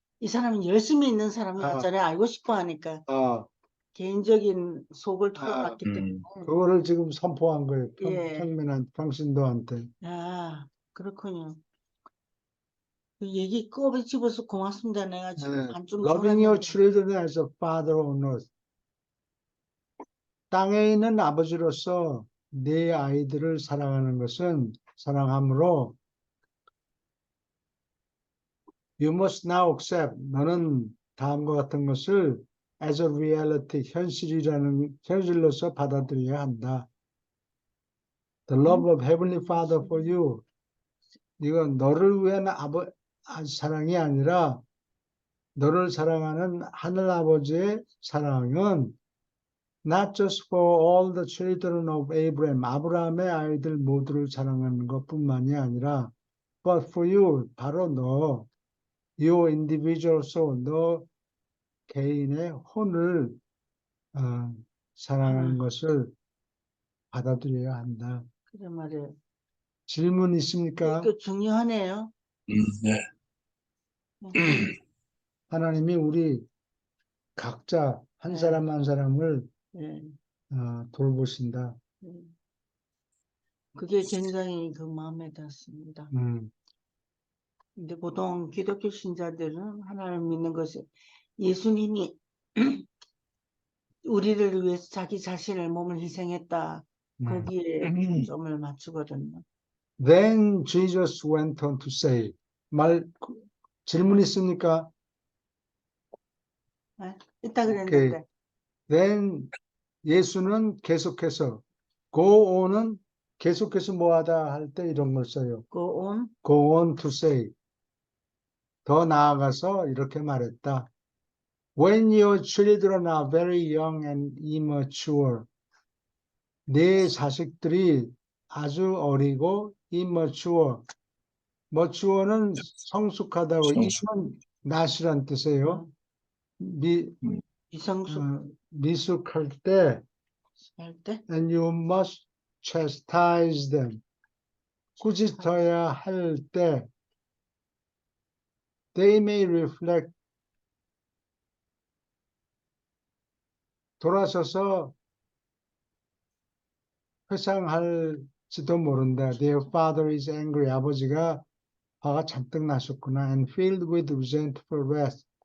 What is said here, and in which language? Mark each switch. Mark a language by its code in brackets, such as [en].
[ko] 이 사람은 열심히 있는 아. 사람이었잖아요. 알고 싶어 하니까. 아, 개인적인 속을 털어놨기 때문에. 그거를 지금 선포한 거예요. 예. 평신도한테. 아, 그렇군요. 그 얘기 꼬집어서 고맙습니다. 내가 지금 네. 반쯤 [en] Loving your [ko] 졸았는데. [en] children as a father on earth. [ko] 땅에 있는 아버지로서 네 아이들을 사랑하는 것은 사랑함으로 [en] You must now accept. [ko] 너는 다음과 같은 것을 [en] as a reality, [ko] 현실로서 받아들여야 한다. [en] The love of Heavenly Father for you. [ko] 이건 너를 위한 사랑이 아니라 너를 사랑하는 하늘 아버지의 사랑은 [en] not just for all the children of Abraham, [ko] 아브라함의 아이들 모두를 사랑하는 것뿐만이 아니라 [en] but for you, [ko] 바로 너, [en] your individual soul, [ko] 너 개인의 혼을 사랑하는 것을 받아들여야 한다. 그래 말이에요. 질문 있습니까? 이거 중요하네요. 네. 하나님이 우리 각자 한 네. 사람 한 사람을 예. 돌보신다. 그게 굉장히 그 마음에 닿습니다. 근데 보통 기독교 신자들은 하나님을 믿는 것이 예수님이 우리를 위해서 자기 자신의 몸을 희생했다. 거기에 점을 맞추거든요. [en] Then Jesus went on to say, [ko] 질문 있습니까? 있다 그랬는데. [en] Okay. [ko] Then 예수는 계속해서 go on은 계속해서 뭐하다 할 때 이런 걸 써요. [en] Go on. Go on to say. [ko] 더 나아가서 이렇게 말했다. [en] When your children are very young and immature, [ko] 네 자식들이 아주 어리고 immature, mature는 성숙하다고, im은 not이란 뜻이에요. 미성숙 미숙할 때, 할 때. [en] and you must chastise them. [ko] 꾸짖어야 할 때, [en] they may reflect. [ko] 돌아서서 회상할지도 모른다. [en] Their father is angry. [ko] 아버지가 화가 잔뜩 나셨구나. [en] And filled with resentful wrath.